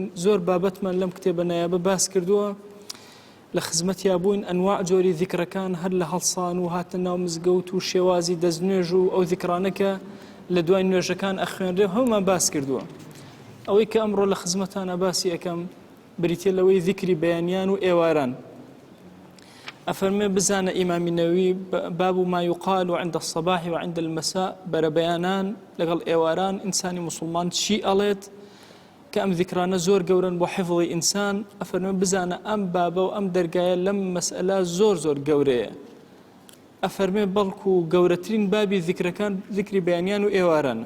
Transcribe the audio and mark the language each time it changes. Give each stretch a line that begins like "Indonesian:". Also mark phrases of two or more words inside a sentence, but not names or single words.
Central Kurdish: زۆر بابەتمان لەم کتێبە نایابە باس کردووە، لە خزمەتیا بووین ئەنواع جۆری ذیکرەکان هەر لە هەڵسان و هاتە ناو مزگەوت و شێوازی دەستنوێژ و ئەو ذیکرانەکە لە دوای نوێژەکان ئەخوێنرێ هەمومان باس کردووە. ئەوەی کە ئەمڕۆ لە خزمەتانە باسی ئەەکەم بریتێ لەوەی ذیکری بەیانیان و ئێواران. ئەفەرمێ بزانە ئیمامی نەووی
Arabic: باب ما يقال عند الصباح وعند المساء،
Central Kurdish: بەرە بەیانان لەگەڵ ئێواران ئینسانی موسڵمان چی ئەڵێت کە ئەم ذیکرانە زۆر گەورن بۆ حیفڵی ئینسان. ئەفەرمێ بزانە ئەم بابە و ئەم دەرگایە لەم مەسئلە زۆر گەورەیە. ئەفەرمێ بەڵکو گەورەترین بابی ذیکرەکان ذیکری بەیانیان و ئێوارانە.